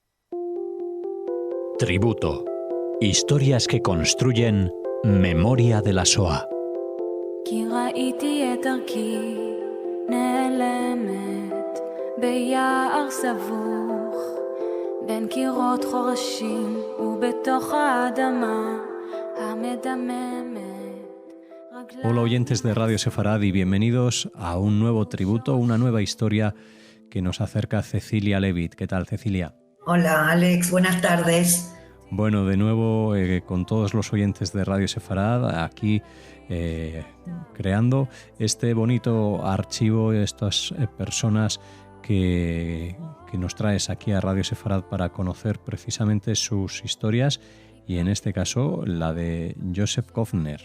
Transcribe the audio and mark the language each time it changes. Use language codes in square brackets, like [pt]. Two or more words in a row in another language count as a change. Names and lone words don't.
[es] Tributo. Historias que construyen memoria de la Shoah. [he] כי ראיתי את דרכי נעלמת ביער סבוך בין קירות חורשים ובתוך האדמה המדממת. [es] Hola oyentes de Radio Sefarad y bienvenidos a un nuevo tributo, una nueva historia que nos acerca Cecilia Levitt. ¿Qué tal, Cecilia? Hola, Alex. Buenas tardes. Bueno, de nuevo con todos los oyentes de Radio Sefarad, aquí creando este bonito archivo, estas personas que nos traes aquí a Radio Sefarad para conocer precisamente sus historias y en este caso la de Joseph Kovner.